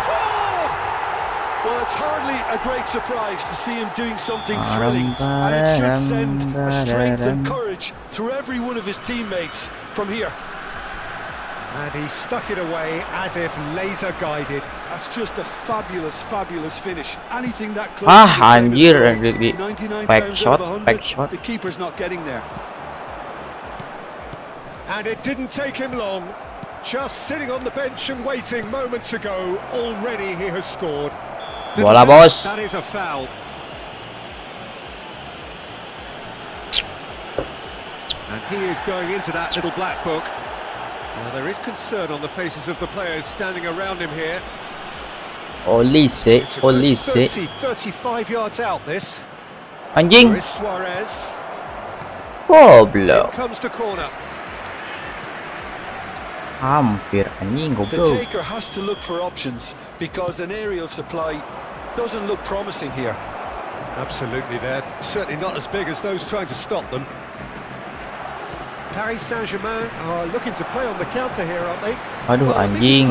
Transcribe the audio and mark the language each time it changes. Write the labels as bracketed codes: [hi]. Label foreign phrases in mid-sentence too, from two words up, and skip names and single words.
[en] Well, it's hardly a great surprise to see him doing something thrilling, and it should send a strength and courage through every one of his teammates from here. And he stuck it away as if laser guided. That's just a fabulous, fabulous finish. Anything that close. [id] Anjir, di [en] 99 back times shot, out of 100, back shot. the keeper's not getting there. And it didn't take him long. Just sitting on the bench and waiting moments ago, already he has scored. [id] Bola, bos. [en] That is a foul. And he is going into that little black book. Now there is concern on the faces of the players standing around him here. Olise, It's a good Olise. 35 yards out this. [id] Anjing. [en] There is Suarez. [id] Goblok. [en] In comes the corner. [id] Hampir anjing [en] The [id] goblok. [en] taker has to look for options because an aerial supply doesn't look promising here. Absolutely, they're certainly not as big as those trying to stop them. Paris Saint-Germain are looking to play on the counter here, aren't they? [id] Aduh, [en] Well, I think it's